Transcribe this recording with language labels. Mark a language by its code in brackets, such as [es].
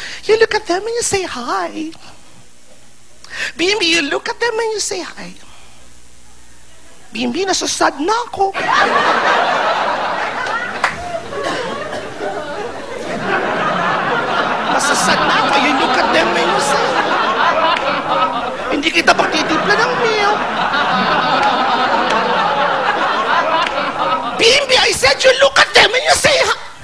[en] You look at them and you say hi. Bibi, you look at them and you say hi. [tl] Bibi, nasasad na ako. Nasasad na ako. [en] You look at them and you say hi. [tl] Hindi kita pagtitipla ng milk. [en] Bimbi, I said you look at them and you say hi.